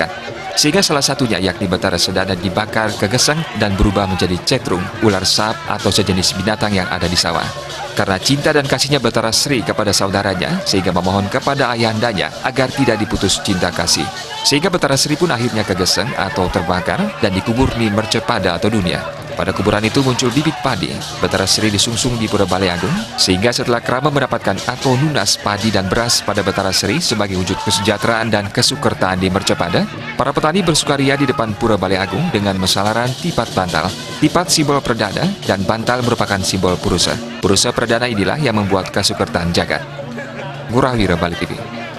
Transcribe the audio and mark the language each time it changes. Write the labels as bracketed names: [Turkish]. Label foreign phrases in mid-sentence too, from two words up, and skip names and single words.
[Indonesian] Sehingga salah satunya yakni Batara Sedana dibakar kegeseng dan berubah menjadi cetrung, ular sap atau sejenis binatang yang ada di sawah. Karena cinta dan kasihnya Batara Sri kepada saudaranya, sehingga memohon kepada ayahandanya agar tidak diputus cinta kasih. Sehingga Batara Sri pun akhirnya kegeseng atau terbakar dan dikubur di Mercepada atau dunia. Pada kuburan itu muncul bibit padi. Batara Sri disungsung di Pura Balai Agung, sehingga setelah kerama mendapatkan atau nunas padi dan beras pada Batara Sri sebagai wujud kesejahteraan dan kesukertaan di Mercepada, para petani bersukaria di depan Pura Balai Agung dengan mesalaran tipat bantal. Tipat simbol perdana dan bantal merupakan simbol purusa. Purusa perdana inilah yang membuat kesukertaan jagat. Ngurah Wira, Bali TV.